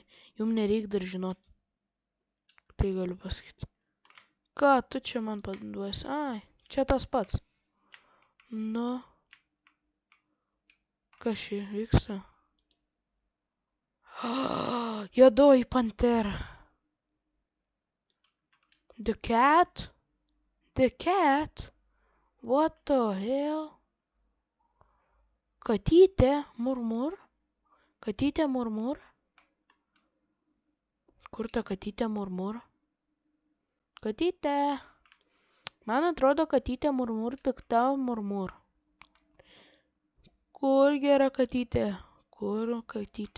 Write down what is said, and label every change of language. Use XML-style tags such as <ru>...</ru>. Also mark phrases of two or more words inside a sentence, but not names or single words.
<lt>Jums nereik dar žinot. Tai galiu pasakyti. Ką tu čia man paduosi? Ai, čia tas pats. Nu. Kas čia vyksta? Juodoji pantera.</lt> <en>The cat? The cat? What the hell?</en> <lt>Katytė, murmur. Katytė, murmur. Kur ta katytė, murmur? Katytė. Man atrodo, katytė, murmur, pikta, murmur. Kur gera katytė? Kur katytė?</lt>